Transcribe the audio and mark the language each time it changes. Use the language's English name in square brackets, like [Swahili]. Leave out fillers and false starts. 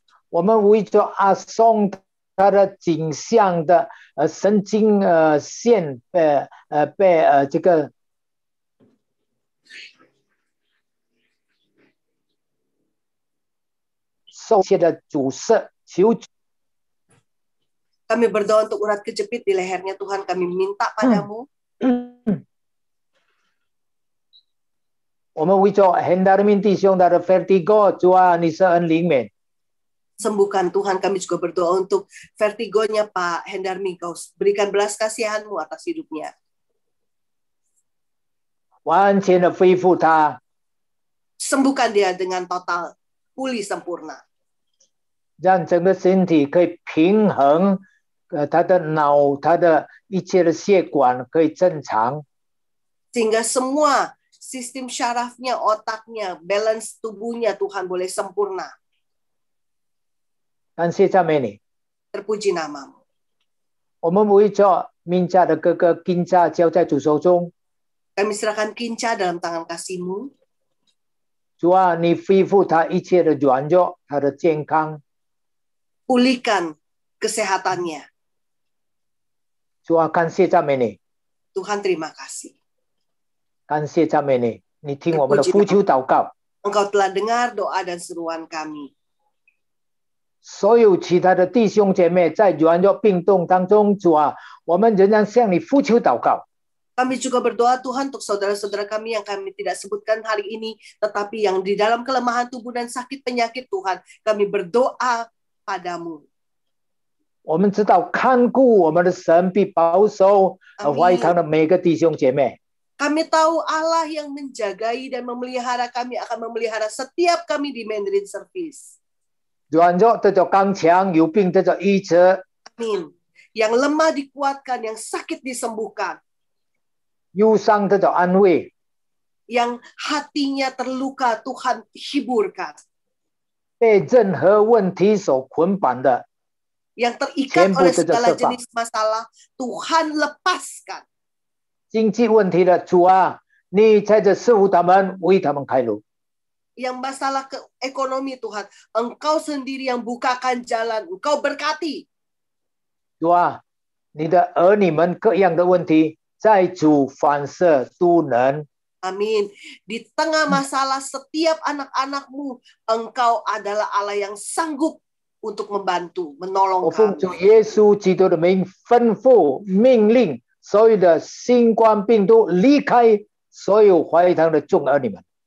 [Chinese] 我们为着阿松他的颈项的神经线被这个受切的阻塞，求 [Indonesian] Kami berdoa untuk urat kejepit di lehernya Tuhan. Kami minta padamu. [Chinese] 我们为着 Hendarmin 弟兄他的 vertigo， 主啊，你施恩怜悯。 [Indonesian] Sembuhkan Tuhan. Kami juga berdoa untuk vertigonya Pak Hendarmi. Kau berikan belas kasihan-Mu atas hidupnya. [Chinese] 完全的恢复他， [Indonesian] Sembuhkan dia dengan total, pulih sempurna. [Chinese] 让整个身体可以平衡，他的脑，他的一切的血管可以正常。 [Indonesian] Sehingga semua sistem syarafnya, otaknya, balance tubuhnya Tuhan boleh sempurna. [Chinese] 感谢赞美你， [Indonesian] Terpuji nama-Mu. [Chinese] 我们为着明家的哥哥金家交在主手中。 [Indonesian] Kami serahkan Kinca dalam tangan kasih-Mu. [Chinese] 主啊，你恢复他一切的软弱，他的健康。 [Indonesian] Pulihkan kesehatannya. [Chinese] 主啊，感谢赞美你， [Indonesian] Tuhan terima kasih. [Chinese] 感谢赞美你，你听我们的呼求祷告。 [Indonesian] Engkau telah dengar doa dan seruan kami. [Chinese] 所有其他的弟兄姐妹在软弱病痛当中，主啊，我们仍然向你呼求祷告。 [Indonesian] Kami juga berdoa Tuhan untuk saudara-saudara kami yang kami tidak sebutkan hari ini, tetapi yang di dalam kelemahan tubuh dan sakit penyakit Tuhan, kami berdoa padamu. [Chinese] 我们知道看顾我们的神必保守华裔堂的每个弟兄姐妹。 [Indonesian] Kami tahu Allah yang menjagai dan memelihara kami akan memelihara setiap kami di Mandarin Service. [Chinese] 软弱得着刚强，有病得着医治。 [Indonesian] Amin. Yang lemah dikuatkan, yang sakit disembuhkan. [Chinese] 忧伤得着安慰。 [Indonesian] Yang hatinya terluka Tuhan hiburkan. [Chinese] 被任何问题所捆绑的， [Indonesian] Yang terikat oleh segala jenis masalah, Tuhan lepaskan. [Chinese] 经济问题的主啊，你在这赐福他们，为他们开路。 [Indonesian] Yang masalah ekonomi Tuhan, Engkau sendiri yang bukakan jalan, Engkau berkati. [Chinese] 主啊，你的儿女们各样的问题，在主反射都能。 [Indonesian] Amin. Di tengah masalah setiap anak-anak-Mu, Engkau adalah Allah yang sanggup untuk membantu, [Chinese] 我 [Indonesian] menolong [Chinese] 奉 [Indonesian] kami. [Chinese] 主耶稣基督的名吩咐命令，所有的新冠病毒离开所有华裔堂的众儿女们。